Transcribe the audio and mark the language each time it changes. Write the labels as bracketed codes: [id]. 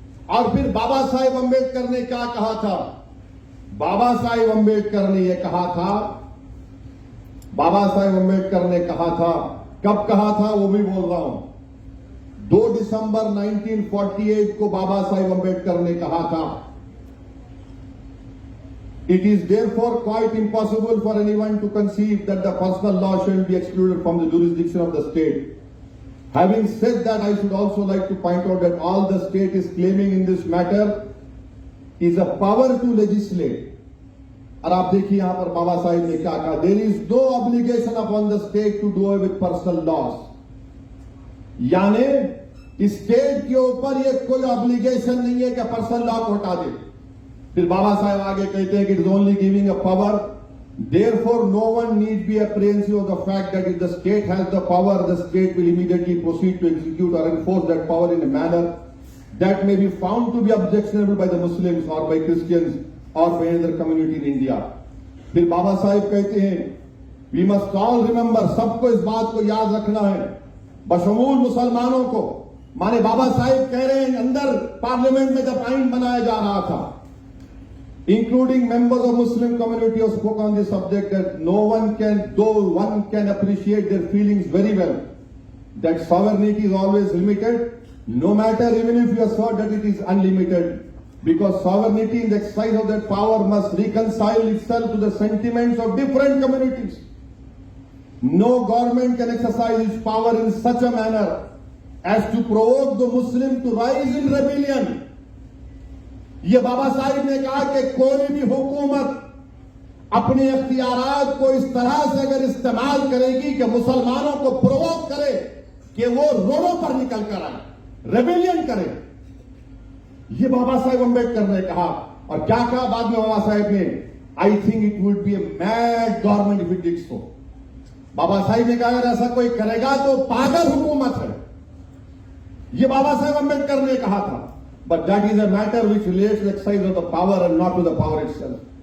[hi] और फिर बाबा साहेब अंबेडकर ने क्या कहा था? बाबा साहेब अंबेडकर ने यह कहा था, बाबा साहेब अंबेडकर ने कहा था, कब कहा था वो भी बोल रहा हूं, 2 दिसंबर 1948 को बाबा साहेब अंबेडकर ने कहा था, [en] It is therefore quite impossible for anyone to conceive that the personal law shall be excluded from the jurisdiction of the state. Having said that, I should also like to point out that all the state is claiming in this matter is a power to legislate. [hi] और आप देखिए यहां पर बाबा साहिब ने क्या कहा, [en] There is no obligation upon the state to do away with personal laws. [hi] यानी state के ऊपर ये कोई ऑब्लिगेशन नहीं है कि पर्सनल लॉ को हटा दे। फिर बाबा साहब आगे कहते हैं कि [en] It is only giving a power, therefore no one need be apprehensive of the fact that if the state has the power, the state will immediately proceed to execute or enforce that power in a manner that may be found to be objectionable by the Muslims or by Christians or by other community in India. [hi] फिर बाबा साहब कहते हैं, [en] we must all remember, [hi] सबको इस बात को याद रखना है, बशमूल मुसलमानों को। माने बाबा साहिब कह रहे हैं, अंदर पार्लियामेंट में जब आइन बनाया जा रहा था, [en] including members of Muslim community who spoke on this subject, that no one can, though one can appreciate their feelings very well, that sovereignty is always limited, no matter even if you assert that it is unlimited, because sovereignty in the exercise of that power must reconcile itself to the sentiments of different communities. No government can exercise its power in such a manner as to provoke the Muslim to rise in rebellion. [hi] ये बाबा साहिब ने कहा कि कोई भी हुकूमत अपने अख्तियारात को इस तरह से अगर इस्तेमाल करेगी कि मुसलमानों को प्रोवोक करे कि वो रोडों पर निकल कर आए, रेबेलियन करे। ये बाबा साहेब अंबेडकर ने कहा। और क्या कहा बाद में बाबा साहेब [en] ने, I think it would be a mad government if it did so. [hi] बाबा साहिब ने कहा अगर ऐसा कोई करेगा तो पागल हुकूमत है। ये बाबा साहेब अंबेडकर ने कहा था। [en] But that is a matter which relates to the exercise of the power and not to the power itself.